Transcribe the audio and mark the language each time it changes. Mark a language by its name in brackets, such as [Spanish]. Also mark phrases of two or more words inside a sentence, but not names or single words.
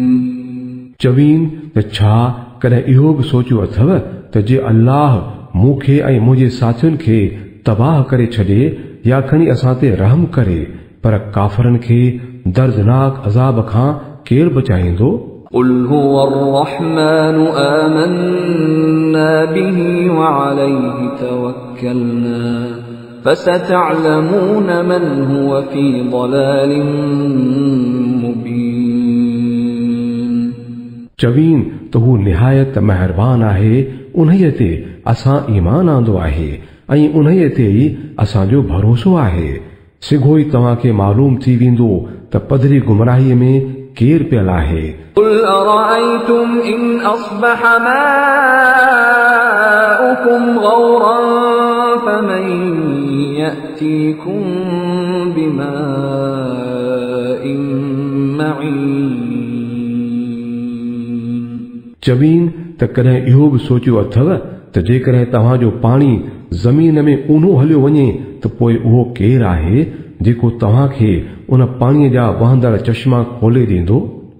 [Sindhi] चवीन त छा कॾहिं इहो बि सोचियो अथव त जे अल्लाह मूंखे ऐं मुंहिंजे साथियुनि खे तबाह करे छॾे या खणी असां ते रहम करे, पर काफ़रनि खे दर्दनाक अज़ाब खां केरु बचाईंदो। [Arabic] قل هو الرحمن آمنا به وعليه توكلنا فستعلمون من هو في ضلال مبين [Sindhi] चवीन त हू निहायत महिरबान आहे, उन्हीअ ते असां ईमान आंदो आहे ऐं उन्हीअ ते ई असांजो भरोसो आहे। सिघो ई तव्हांखे मालूम थी वेंदो त पधरी गुमराहीअ में केरु पियल आहे। [Arabic] قل أرأيتم إن أصبح ماؤكم غورا فمن يأتيكم بماء معين [Sindhi] चवीन त कॾहिं इहो बि सोचियो अथव त जेकॾहिं तव्हांजो पाणी ज़मीन में ऊनो हलियो वञे त पोइ उहो केरु आहे जेको तव्हांखे उन पाणीअ जा वहंदड़ चश्मा खोले ॾींदो।